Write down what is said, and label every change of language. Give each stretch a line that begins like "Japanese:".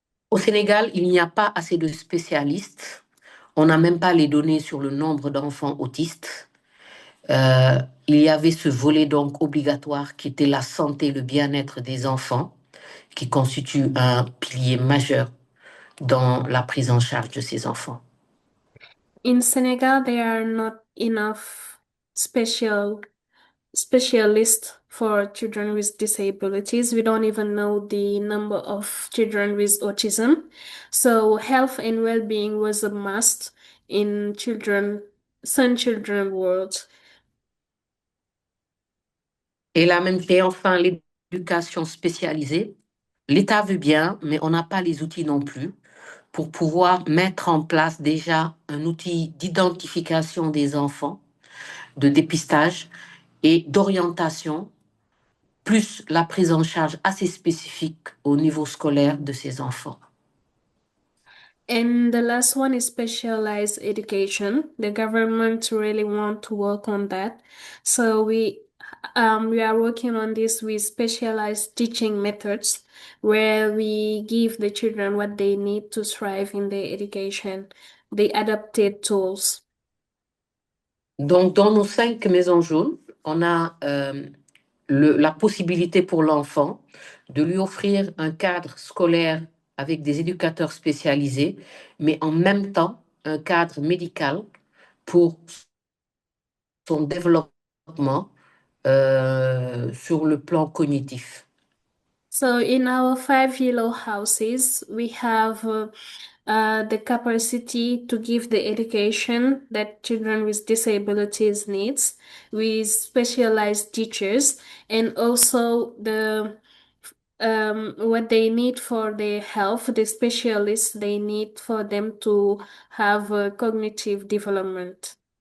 French: Au Sénégal, il n'y a pas assez de spécialistes. On n'a même pas les données sur le nombre d'enfants autistes. il y avait ce volet donc obligatoire qui était la santé et le bien-être des enfants, qui constitue un pilier majeur dans la prise en charge de ces enfants.
English: In Senegal, there are not enough special specialists for children with disabilities. We don't even know the number of children with autism. So health and well-being was a must in some children world.
French: Et enfin, l'éducation spécialisée. L'État veut bien, mais on n'a pas les outils non plus pour pouvoir mettre en place déjà un outil d'identification des enfants, de dépistage et d'orientation, plus la prise en charge assez spécifique au niveau scolaire de ces enfants.
English: And the last one is specialized education. The government really want to work on that. So we are working on this with specialized teaching methods where we give the children what they need to thrive in their education, the adapted tools.
French: Donc, dans nos 5 maisons jaunes, on a la possibilité pour l'enfant de lui offrir un cadre scolaire avec des éducateurs spécialisés, mais en même temps, un cadre médical pour son développement sur le plan cognitif.
English: So in our 5 yellow houses, we have the capacity to give the education that children with disabilities needs with specialized teachers and also the what they need for their health, the specialists they need for them to have cognitive development.